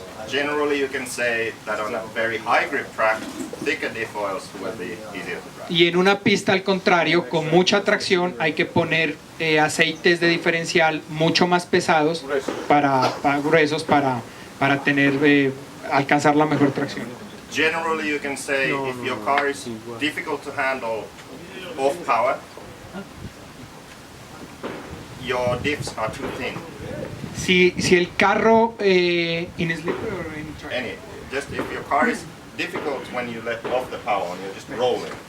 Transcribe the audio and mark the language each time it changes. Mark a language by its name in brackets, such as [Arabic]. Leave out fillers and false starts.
[English] Generally, you can say that on a very high grip track, thicker diff oils will be easier to drive. [Spanish] Y en una pista al contrario, con mucha tracción, hay que poner aceites de diferencial mucho más pesados gruesos para tener alcanzar la mejor tracción. [English] Generally, you can say if your car is difficult to handle off power, your diffs are too thin. [Spanish] Si el carro [English] in slippery or in track? Just if your car is difficult when you let off the power and you're just rolling.